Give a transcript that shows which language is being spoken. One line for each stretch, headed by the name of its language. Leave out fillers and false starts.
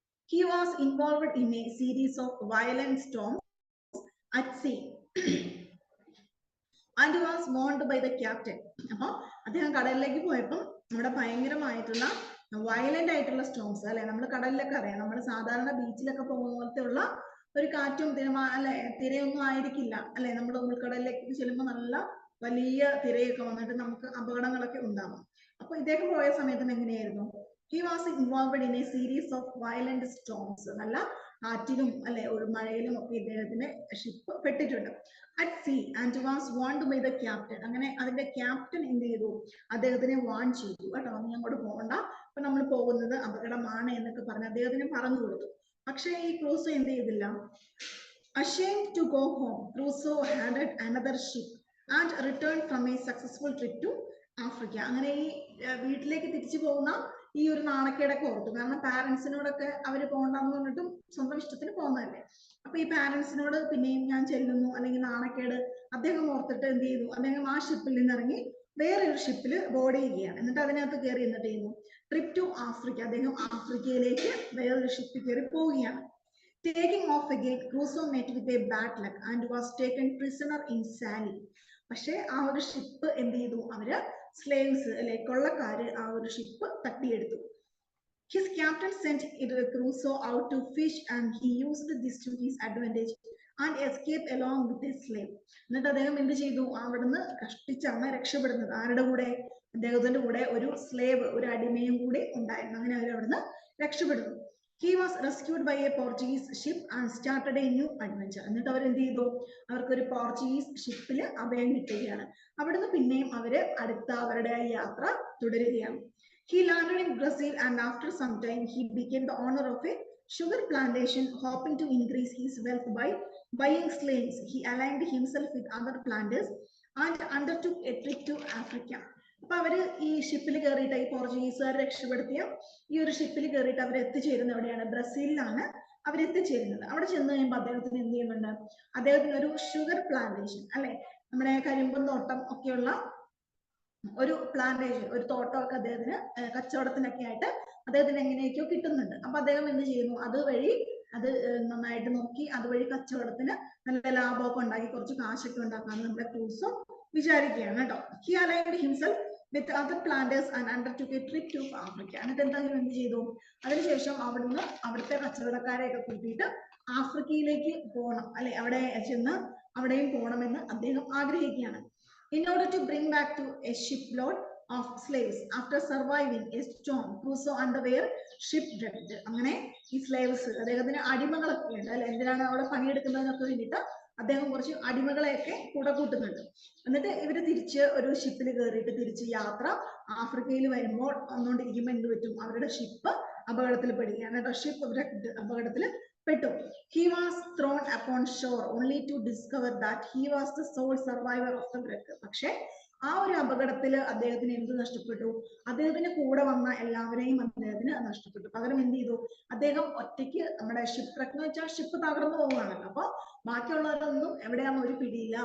English: He was involved in a series of violent storms at sea and was warned by the captain.
Malayalam: അപ്പൊ അദ്ദേഹം കടലിലേക്ക് പോയപ്പോൾ നമ്മുടെ ഭയങ്കരമായിട്ടുള്ള വയലന്റ് ആയിട്ടുള്ള സ്റ്റോംസ് അല്ലെ, നമ്മൾ കടലിലൊക്കെ അറിയാം, നമ്മൾ സാധാരണ ബീച്ചിലൊക്കെ പോകുന്ന പോലത്തെ ഉള്ള ഒരു കാറ്റും അല്ലെ തിരയൊന്നും ആയിരിക്കില്ല അല്ലെ. നമ്മൾ ഉൾക്കടലിലേക്ക് ചെല്ലുമ്പോൾ നല്ല വലിയ തിരയൊക്കെ വന്നിട്ട് നമുക്ക് അപകടങ്ങളൊക്കെ ഉണ്ടാകും. അപ്പൊ ഇദ്ദേഹം പോയ സമയത്ത് എങ്ങനെയായിരുന്നു,
English: he was involved in a series of violent storms.
Malayalam: നല്ല കാറ്റിലും അല്ലെ ഒരു മഴയിലും ഒക്കെ ഇദ്ദേഹത്തിന് ship പെട്ടിട്ടുണ്ട്.
English: at sea and was warned by the captain.
Malayalam: അങ്ങനെ അതിന്റെ ക്യാപ്റ്റൻ എന്ത് ചെയ്തു, അദ്ദേഹത്തിനെ വാൺ ചെയ്തു കേട്ടോ, നീ അങ്ങോട്ട് പോകണ്ട, അപ്പൊ നമ്മൾ പോകുന്നത് അപകടമാണ് എന്നൊക്കെ പറഞ്ഞ് അദ്ദേഹത്തിന് പറഞ്ഞു കൊടുത്തു. പക്ഷേ ഈ ക്രൂസോ എന്ത് ചെയ്തില്ല,
English: ashamed to go home, Crusoe handed another ship and returned from a successful trip to Africa.
Malayalam: അങ്ങനെ ഈ വീട്ടിലേക്ക് തിരിച്ചു പോകുന്ന ഈ ഒരു നാണക്കേടൊക്കെ ഓർത്തു. കാരണം പാരന്റ്സിനോടൊക്കെ അവര് പോകണ്ടെന്ന് പറഞ്ഞിട്ടും സ്വന്തം ഇഷ്ടത്തിന് പോകുന്നതല്ലേ. അപ്പൊ ഈ പാരന്റ്സിനോട് പിന്നെയും ഞാൻ ചെല്ലുന്നു അല്ലെങ്കിൽ നാണക്കേട് അദ്ദേഹം ഓർത്തിട്ട് എന്ത് ചെയ്തു, അദ്ദേഹം ആ ഷിപ്പിൽ നിന്നിറങ്ങി വേറൊരു ഷിപ്പിൽ ബോർഡ് ചെയ്യുകയാണ്. എന്നിട്ട് അതിനകത്ത് കയറി എന്നിട്ട് ചെയ്യുന്നു
English: trip to Africa,
Malayalam: അദ്ദേഹം ആഫ്രിക്കയിലേക്ക് വേറൊരു ഷിപ്പിൽ കയറി പോവുകയാണ്.
English: Taking off again, Crusoe met with a bad luck and was taken prisoner in Sally.
Malayalam: പക്ഷെ ആ ഒരു ഷിപ്പ് എന്ത് ചെയ്തു, അവര് സ്ലേവ്സ് അല്ലെ കൊള്ളക്കാര് ആ ഒരു ship തട്ടിയെടുത്തു.
English: His captain sent Crusoe out to fish and he used this to his advantage and escaped along with a slave.
Malayalam: എന്നിട്ട് അദ്ദേഹം എന്ത് ചെയ്തു, അവിടുന്ന് കഷ്ടിച്ചാണ് രക്ഷപ്പെടുന്നത്. ആരുടെ കൂടെ, അദ്ദേഹത്തിന്റെ കൂടെ ഒരു സ്ലേവ്, ഒരു അടിമയും കൂടി ഉണ്ടായിരുന്നു. അങ്ങനെ അവർ അവിടുന്ന് രക്ഷപ്പെടുന്നു.
English: He was rescued by a Portuguese ship and started a new adventure.
Malayalam: എന്നിട്ട് അവർ എന്ത് ചെയ്തു, അവർക്കൊരു പോർച്ചുഗീസ് ഷിപ്പിൽ അഭയം കിട്ടുകയാണ്. അവിടുന്ന് പിന്നെയും അവര് അടുത്ത അവരുടെ യാത്ര തുടരുകയാണ്.
English: He landed in Brazil and after some time he became the owner of a sugar plantation, hoping to increase his wealth by buying slaves. He aligned himself with other planters and undertook a trip to Africa.
Malayalam: അപ്പൊ അവര് ഈ ഷിപ്പിൽ കയറിയിട്ട്, ഈ പോർച്ചുഗീസുകാർ രക്ഷപ്പെടുത്തിയ ഈ ഒരു ഷിപ്പിൽ കയറിയിട്ട് അവർ എത്തിച്ചേരുന്നത് എവിടെയാണ്, ബ്രസീലിലാണ് അവർ എത്തിച്ചേരുന്നത്. അവിടെ ചെന്ന് കഴിയുമ്പോൾ അദ്ദേഹത്തിന് എന്ത് ചെയ്യുന്നുണ്ട്, അദ്ദേഹത്തിന് ഒരു ഷുഗർ പ്ലാന്റേഷൻ അല്ലെ, നമ്മുടെ കരിമ്പും തോട്ടം ഒക്കെയുള്ള ഒരു പ്ലാന്റേഷൻ, ഒരു തോട്ടമൊക്കെ അദ്ദേഹത്തിന് കച്ചവടത്തിനൊക്കെ ആയിട്ട് അദ്ദേഹത്തിന് എങ്ങനെയൊക്കെയോ കിട്ടുന്നുണ്ട്. അപ്പൊ അദ്ദേഹം എന്ത് ചെയ്യുന്നു, അതുവഴി അത് നന്നായിട്ട് നോക്കി അതുവഴി കച്ചവടത്തിന് നല്ല ലാഭമൊക്കെ ഉണ്ടാക്കി കുറച്ച് കാശൊക്കെ ഉണ്ടാക്കാന്ന് നമ്മുടെ ക്രൂസോ വിചാരിക്കുകയാണ് കേട്ടോ.
English: He aligned himself with other planters and undertook a trip to Africa.
Malayalam: എന്നിട്ട് എന്തായാലും എന്ത് ചെയ്തു, അതിനുശേഷം അവിടുന്ന് അവിടുത്തെ കച്ചവടക്കാരെയൊക്കെ കൂട്ടിയിട്ട് ആഫ്രിക്കയിലേക്ക് പോകണം അല്ലെ, അവിടെ ചെന്ന് അവിടെയും പോകണമെന്ന് അദ്ദേഹം ആഗ്രഹിക്കുകയാണ്.
English: In order to bring back to a shipload of slaves after surviving a storm, Crusoe underwent shipwreck.
Malayalam: അങ്ങനെ ഈ സ്ലേവ്സ്, അദ്ദേഹത്തിന് അടിമകളൊക്കെ ഉണ്ട് അല്ലെ, എന്തിനാണ് അവിടെ പണിയെടുക്കുന്നതിനൊക്കെ വേണ്ടിയിട്ട് അദ്ദേഹം കുറച്ച് അടിമകളെയൊക്കെ കൂടെ കൂട്ടുന്നുണ്ട്. എന്നിട്ട് ഇവര് തിരിച്ച് ഒരു ഷിപ്പിൽ കയറിയിട്ട് തിരിച്ച് യാത്ര ആഫ്രിക്കയിൽ വരുമ്പോൾ വന്നുകൊണ്ടിരിക്കുമ്പോൾ എന്ത് പറ്റും, അവരുടെ ഷിപ്പ് അപകടത്തിൽ പെടുകയാണ് കേട്ടോ. ഷിപ്പ് അപകടത്തിൽ പെട്ടു.
English: He was thrown upon shore only to discover that he was the sole survivor of the wreck.
Malayalam: പക്ഷെ ആ ഒരു അപകടത്തിൽ അദ്ദേഹത്തിന് എന്ത് നഷ്ടപ്പെട്ടു, അദ്ദേഹത്തിന് കൂടെ വന്ന എല്ലാവരെയും അദ്ദേഹത്തിന് നഷ്ടപ്പെട്ടു. പകരം എന്ത് ചെയ്തു, അദ്ദേഹം ഒറ്റയ്ക്ക്, നമ്മുടെ ഷിപ്പ് റെക്ക് എന്ന് വെച്ചാൽ ഷിപ്പ് തകർന്നു പോവുകയാണല്ലോ, അപ്പൊ ബാക്കിയുള്ളവരൊന്നും എവിടെയാണെന്ന് ഒരു പിടിയില്ല.